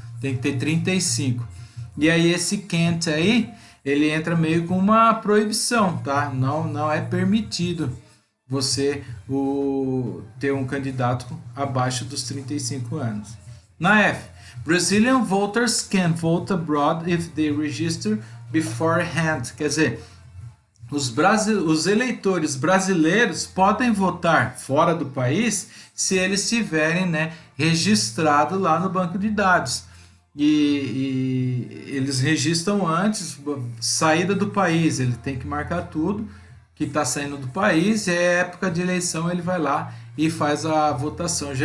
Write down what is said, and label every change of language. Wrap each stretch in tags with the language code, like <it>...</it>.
<pt>Tem que ter 35. E aí esse can't aí, ele entra meio com uma proibição, tá? Não é permitido você ter um candidato abaixo dos 35 anos. Na F,</pt> <en>Brazilian voters can vote abroad if they register beforehand.</en> <pt>Quer dizer, os eleitores brasileiros podem votar fora do país se eles tiverem, né, registrado lá no banco de dados. E eles registram antes, saída do país, ele tem que marcar tudo que está saindo do país, e é época de eleição, ele vai lá e faz a votação.</pt>